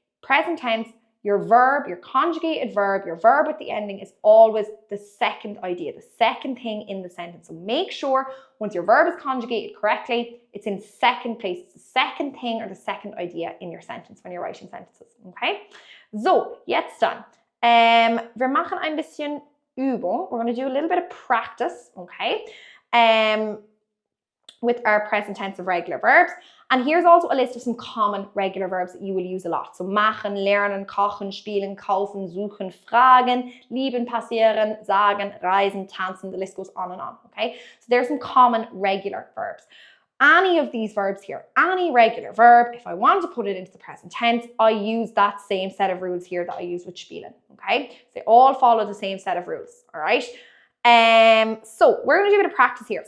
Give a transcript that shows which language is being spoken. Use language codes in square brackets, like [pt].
[en] Present tense, your verb, your conjugated verb, your verb with the ending is always the second idea, the second thing in the sentence. So make sure once your verb is conjugated correctly, it's in second place. It's the second thing or the second idea in your sentence when you're writing sentences, okay? [de] So, jetzt dann. Wir machen ein bisschen Übung. [en] We're going to do a little bit of practice, okay? With our present tense of regular verbs. And here's also a list of some common regular verbs that you will use a lot. [de] So machen, lernen, kochen, spielen, kaufen, suchen, fragen, lieben, passieren, sagen, reisen, tanzen. [en] The list goes on and on, okay? So there's some common regular verbs. Any of these verbs here, any regular verb, if I want to put it into the present tense, I use that same set of rules here that I use with spielen, okay? So they all follow the same set of rules, all right? So we're going to do a bit of practice here.